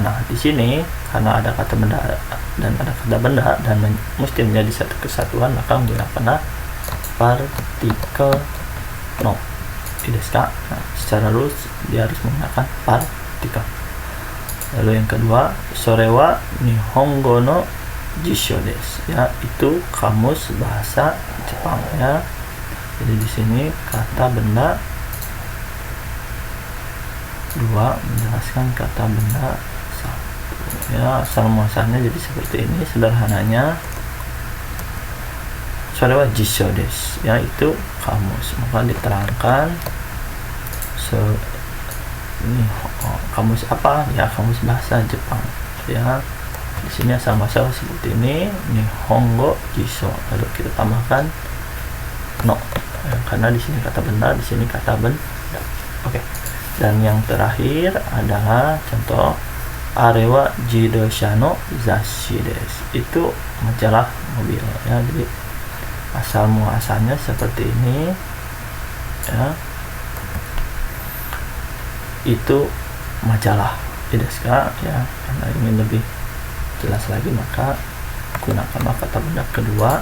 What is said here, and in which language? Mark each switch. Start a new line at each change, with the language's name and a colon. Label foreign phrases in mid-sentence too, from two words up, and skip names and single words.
Indonesian: Nah di sini karena ada kata benda dan ada kata benda dan mesti menjadi satu kesatuan, maka menggunakan partikel no. Nah, secara lurus dia harus menggunakan partikel. Lalu yang kedua,
Japanese: それは日本語の辞書です
Indonesian: ya, itu kamus bahasa Jepang ya. Jadi di sini kata benda 2 menjelaskan kata benda 1 ya. Asal muasalnya jadi seperti ini sederhananya.
Japanese: それは辞書です
Indonesian: ya, itu kamus, maka diterangkan ini kamus apa ya, kamus bahasa Jepang ya. Di sini asal muasal seperti ini,
Japanese: 日本語辞書,
Indonesian: lalu kita tambahkan no ya, karena di sini kata benda, di sini kata benda. Oke. Dan yang terakhir adalah contoh
Japanese: あれは自動車の雑誌です,
Indonesian: itu majalah mobil ya. Jadi asal muasalnya seperti ini ya, itu majalah desu ya. Karena ingin lebih jelas lagi maka gunakanlah kata benda kedua.